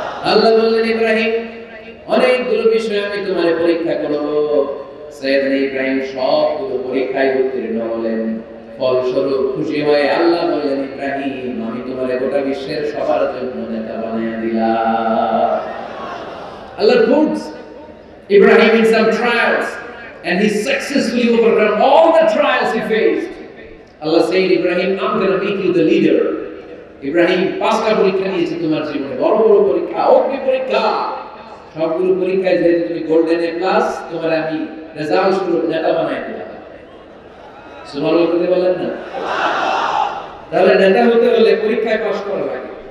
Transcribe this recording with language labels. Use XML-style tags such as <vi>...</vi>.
<bn>আল্লাহ বললেন, ইব্রাহিম অনেকগুলো বিষয় আমি তোমার পরীক্ষা করব। সাইয়েদনা ইব্রাহিম সবগুলো পরীক্ষায় উত্তীর্ণ হলেন। ফলস্বরূপ খুশি হয়ে আল্লাহ বললেন, ইব্রাহিম আমি তোমার গোটা বিশ্বের সবার জন্য নেতা বানিয়ে দিলাম।</bn> <en>Allah puts Ibrahim in some trials and he successfully overcome all the trials he faced. Allah said, Ibrahim, I'm going to make you the leader.</en> <bn>Ibrahim পাঁচটা পরীক্ষা নিয়েছে তোমার জীবনে, বড় বড় পরীক্ষা, অগ্নি পরীক্ষা। সবগুলো পরীক্ষায় যেহেতু তুমি গোল্ডেন এ প্লাস, তোমার আমি রেজাল্ট স্বরূপ নেতা বানাই দিলাম। সুবহানাল্লাহ বলতে বলেন না? তাহলে নেতা হতে হলে পরীক্ষায় পাস করা লাগে।</bn>